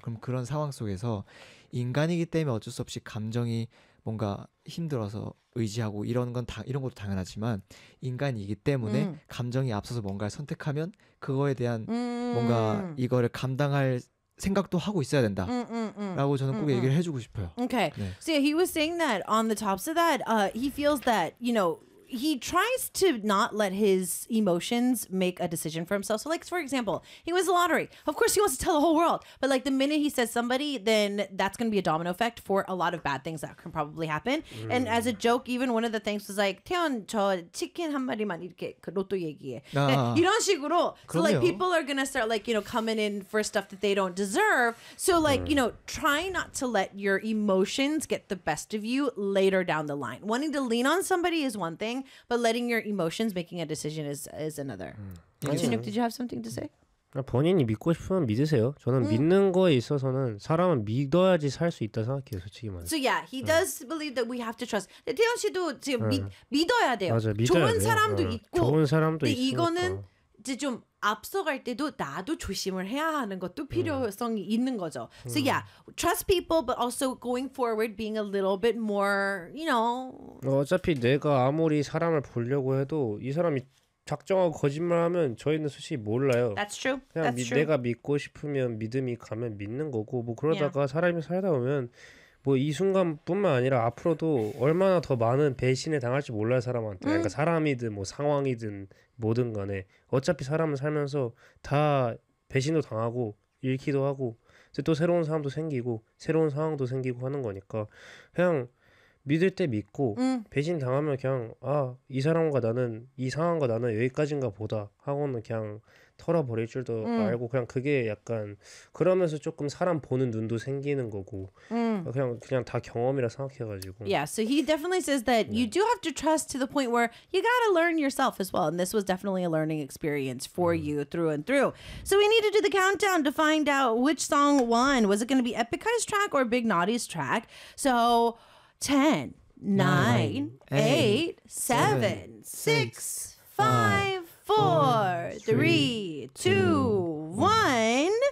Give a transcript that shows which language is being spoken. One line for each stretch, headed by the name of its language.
Korean: 그럼 그런 상황 속에서 인간이기 때문에 어쩔 수 없이 감정이 뭔가 힘들어서 의지하고 이런 건 다 이런 것도 당연하지만 인간이기 때문에 감정이 앞서서 뭔가를 선택하면 그거에 대한 뭔가 이거를 감당할 생각도 하고 있어야 된다. 라고 저는 꼭 얘기를 해주고 싶어요.
English: Okay. 네. So yeah, he was saying that on the tops of that, he feels that, you know, he tries to not let his emotions make a decision for himself. So like, for example, he wins the lottery. Of course, he wants to tell the whole world. But like the minute he says somebody, then that's going to be a domino effect for a lot of bad things that can probably happen. Mm. And as a joke, even one of the things was like,
Korean: 태연, 저 치킨 한 마리만 이렇게 그 로또 얘기해. 아. 이런 식으로. 그럼요.
English: So like people are going to start like, you know, coming in for stuff that they don't deserve. So like, you know, try not to let your emotions get the best of you later down the line. Wanting to lean on somebody is one thing. But letting your emotions making a decision is another. Chinook, did you have something to say?
Korean: 본인이 믿고 싶으면 믿으세요. 저는 믿는 거에 있어서는 사람은 믿어야지 살 수 있다 생각해요, 솔직히 말해서.
English: So yeah, he does believe that we have to trust.
Korean: 태연 씨도 지금 믿어야 돼요. 맞아, 믿어야 좋은 사람도 있고. 좋은 사람도 있고. 이거는 이제 좀 앞서갈 때도 나도 조심을 해야 하는 것도 필요성이 있는 거죠.
English: So yeah, trust people, but also going forward, being a little bit more, you know.
Korean: 어차피 내가 아무리 사람을 보려고 해도 이 사람이 작정하고 거짓말하면 저희는 솔직히 몰라요.
English: That's true.
Korean: 그냥
English: That's true.
Korean: 내가 믿고 싶으면 믿음이 가면 믿는 거고 뭐 그러다가 사람이 살다 보면 뭐 이 순간뿐만 아니라 앞으로도 얼마나 더 많은 배신을 당할지 몰라 사람한테 그러니까 사람이든 뭐 상황이든 뭐든 간에 어차피 사람은 살면서 다 배신도 당하고 잃기도 하고 또 새로운 사람도 생기고 새로운 상황도 생기고 하는 거니까 그냥 믿을 때 믿고 배신 당하면 그냥 아, 이 사람과 나는 이 상황과 나는 여기까지인가 보다 하고는 그냥 털어버릴 줄도 알고 그냥 그게 약간 그러면서 조금 사람 보는 눈도 생기는 거고 그냥 다 경험이라 생각해가지고
English: Yeah, so he definitely says that you do have to trust to the point where you gotta learn yourself as well and this was definitely a learning experience for you through and through So we need to do the countdown to find out which song won Was it gonna be Epica's track or Big Naughty's track? So 10, 9, 8, 7, 6, 5, 4, 3, 2, 1.